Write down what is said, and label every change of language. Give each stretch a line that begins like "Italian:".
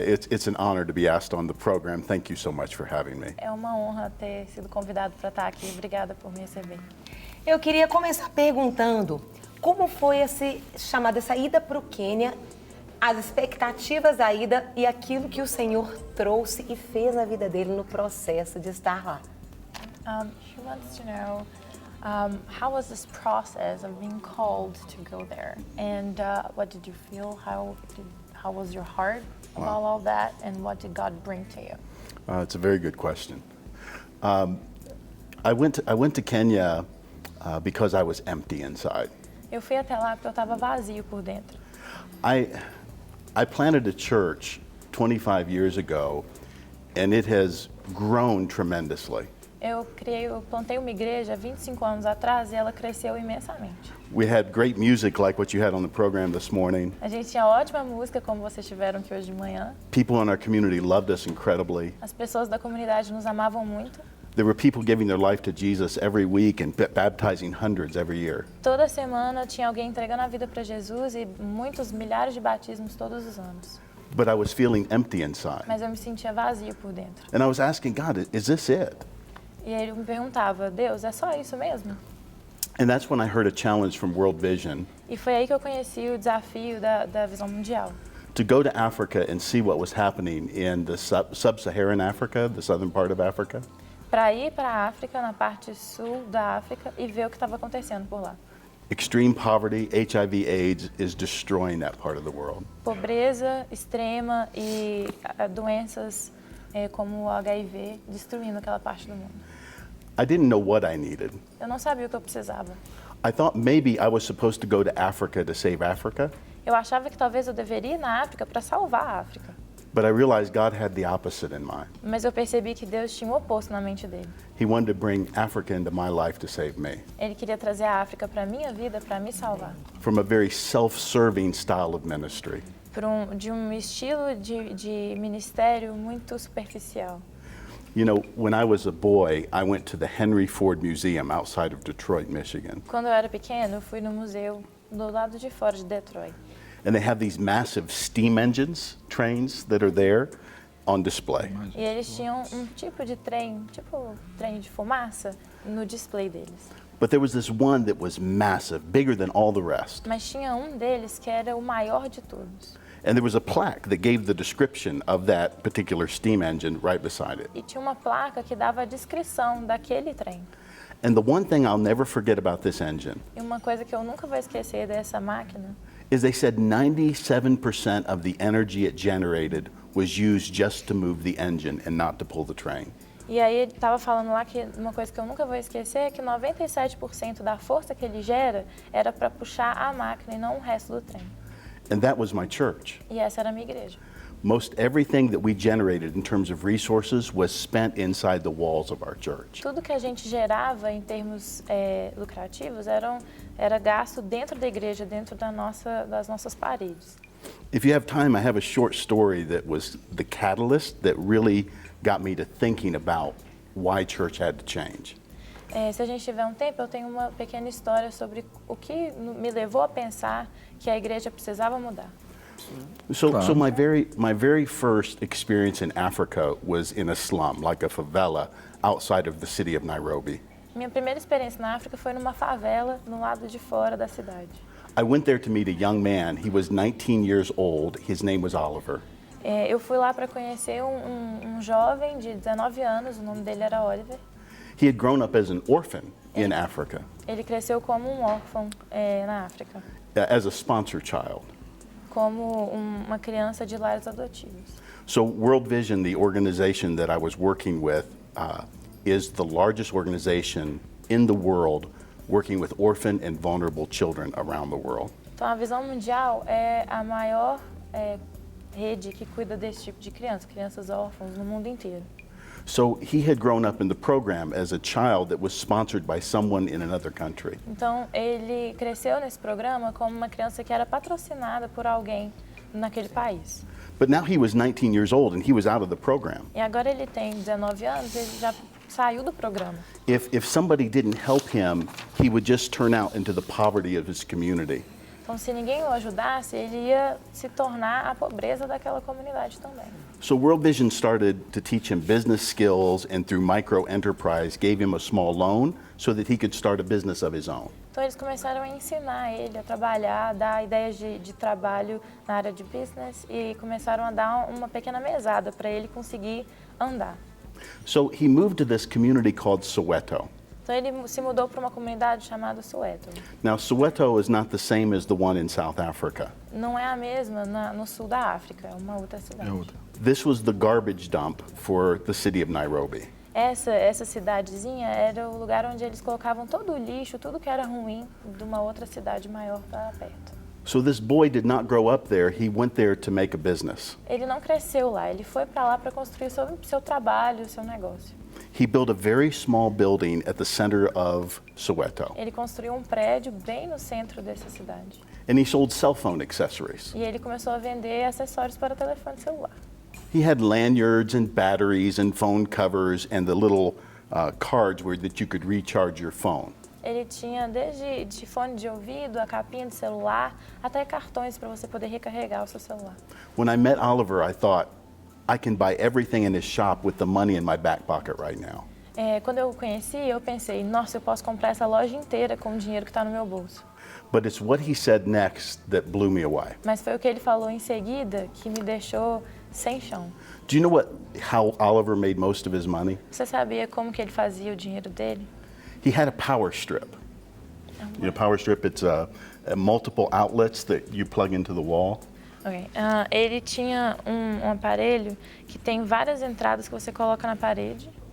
English: It's an honor to be asked on the program. Thank you so much for having me.
Portuguese: É uma honra ter sido convidado para estar aqui. Obrigada por me receber. Eu queria começar perguntando como foi essa ida para o Quênia, as expectativas da ida e aquilo que o Senhor trouxe e fez na vida dele no processo de estar lá.
English: She wants to know how was this process of being called to go there, and what did you feel? How was your heart about all that, and what did God bring to you? It's a very good question. I went to Kenya because I was empty inside.
Portuguese: Eu fui até lá porque eu estava vazio por dentro.
English: I planted a church 25 years ago, and it has grown tremendously.
Portuguese: Eu plantei uma igreja 25 anos atrás e ela cresceu imensamente.
English: We had great music like what you had on the program this morning.
Portuguese: A gente tinha ótima música como vocês tiveram aqui hoje de manhã.
English: People in our community loved us incredibly.
Portuguese: As pessoas da comunidade nos amavam muito.
English: There were people giving their life to Jesus every week and baptizing hundreds every year.
Portuguese: Toda semana tinha alguém entregando a vida para Jesus e milhares de batismos todos os anos.
English: But I was feeling empty inside.
Portuguese: Mas eu me sentia vazio por dentro.
English: And I was asking God, is this it?
Portuguese: E ele me perguntava, Deus, é só isso mesmo?
English: And that's when I heard a challenge from World Vision
Portuguese: E foi aí que eu conheci o desafio da visão mundial.
English: to go to Africa and see what was happening in the sub-Saharan Africa, the southern part of Africa.
Portuguese: Para ir para a África, na parte sul da África, e ver o que estava acontecendo por lá.
English: Extreme poverty, HIV/AIDS is destroying that part of the world.
Portuguese: Pobreza extrema e doenças como o HIV destruindo aquela parte do mundo.
English: I didn't know what I needed.
Portuguese: Eu não sabia o que eu precisava.
English: I thought maybe I was supposed to go to Africa to save Africa,
Portuguese: Eu achava que talvez eu deveria ir na África para salvar a África.
English: but I realized God had the opposite in mind.
Portuguese: Mas eu percebi que Deus tinha o oposto na mente dele.
English: He wanted to bring Africa into my life to save me.
Portuguese: Ele queria trazer a África para a minha vida, para me salvar.
English: From a very self-serving style of ministry.
Portuguese: De um estilo de ministério muito superficial.
English: You know, when I was a boy, I went to the Henry Ford Museum outside of Detroit, Michigan.
Portuguese: Quando eu era pequeno, eu fui no museu do lado de fora de Detroit.
English: And they have these massive steam engines, trains that are there on display.
Portuguese: E eles tinham tipo de trem de fumaça, no display deles.
English: But there was this one that was massive, bigger than all the rest.
Portuguese: Mas tinha deles que era o maior de todos.
English: And there was a plaque that gave the description of that particular steam engine right beside it.
Portuguese: E tinha uma placa que dava a descrição daquele trem.
English: And the one thing I'll never forget about this engine
Portuguese: E uma coisa que eu nunca vou esquecer dessa máquina
English: is they said 97% of the energy it generated was used just to move the engine and not to pull the train.
Portuguese: E aí ele estava falando lá que uma coisa que eu nunca vou esquecer é que 97% da força que ele gera era para puxar a máquina e não o resto do trem.
English: And that was my church.
Portuguese: E essa era a minha igreja.
English: most everything that we generated in terms of resources was spent inside the walls of our church.
Portuguese: Tudo que a gente gerava em termos lucrativos era gasto dentro da igreja, dentro das nossas paredes.
English: If you have time, I have a short story that was the catalyst that really got me to thinking about why church had to change.
Portuguese: Se a gente tiver tempo, eu tenho uma pequena história sobre o que me levou a pensar que a igreja precisava mudar.
English: So my very first experience in Africa was in a slum, like a favela, outside of the city of Nairobi.
Portuguese: Minha primeira experiência na África foi numa favela no lado de fora da cidade.
English: I went there to meet a young man. He was 19 years old. His name was Oliver.
Portuguese: Eu fui lá para conhecer um jovem de 19 anos, o nome dele era Oliver.
English: He had grown up as an orphan in Africa,
Portuguese: Ele cresceu como órfão na África,
English: as a sponsor child.
Portuguese: como uma criança de lares adotivos.
English: So World Vision, the organization that I was working with, is the largest organization in the world working with orphan and vulnerable children around the world.
Portuguese: Então, a Visão Mundial é a maior rede que cuida desse tipo de crianças órfãos no mundo inteiro.
English: So he had grown up in the program as a child that was sponsored by someone in another country.
Portuguese: Então, ele cresceu nesse programa como uma criança que era patrocinada por alguém naquele país.
English: But now he was 19 years old and he was out of the program.
Portuguese: E agora ele tem 19 anos, ele já saiu do programa.
English: If somebody didn't help him, he would just turn out into the poverty of his community.
Portuguese: Então, se ninguém o ajudasse, ele ia se tornar a pobreza daquela comunidade também.
English: So World Vision started to teach him business skills and through micro enterprise gave him a small loan so that he could start a business of his own.
Portuguese: Então, eles começaram a ensinar ele a trabalhar, dar ideias de trabalho na área de business e começaram a dar uma pequena mesada para ele conseguir andar.
English: So he moved to this community called Soweto.
Portuguese: Então, ele se mudou para uma comunidade chamada Soweto.
English: Now Soweto is not the same as the one in South Africa.
Portuguese: Não é a mesma no sul da África, é uma outra cidade.
English: This was the garbage dump for the city of Nairobi.
Portuguese: Essa cidadezinha era o lugar onde eles colocavam todo o lixo, tudo que era ruim de uma outra cidade maior para perto.
English: So this boy did not grow up there. He went there to make a business.
Portuguese: Ele não cresceu lá, ele foi para lá para construir seu trabalho, seu negócio.
English: He built a very small building at the center of Soweto.
Portuguese: Ele construiu prédio bem no centro dessa cidade.
English: And he sold cell phone accessories.
Portuguese: E ele começou a vender acessórios para telefone celular.
English: He had lanyards and batteries and phone covers and the little cards that you could recharge your phone.
Portuguese: Ele tinha desde de fone de ouvido, a capinha de celular, até cartões para você poder recarregar o seu celular.
English: When I met Oliver, I thought, I can buy everything in his shop with the money in my back pocket right now.
Portuguese: Quando eu o conheci, eu pensei, nossa, eu posso comprar essa loja inteira com o dinheiro que está no meu bolso.
English: But it's what he said next that blew me away.
Portuguese: Mas foi o que ele falou em seguida que me deixou sem chão.
English: Do you know how Oliver made most of his money?
Portuguese: Você sabia como que ele fazia o dinheiro dele?
English: He had a power strip. You know, power strip, it's multiple outlets that you plug into the wall. Okay.
Portuguese: Ele tinha um aparelho que tem várias entradas que você coloca na parede.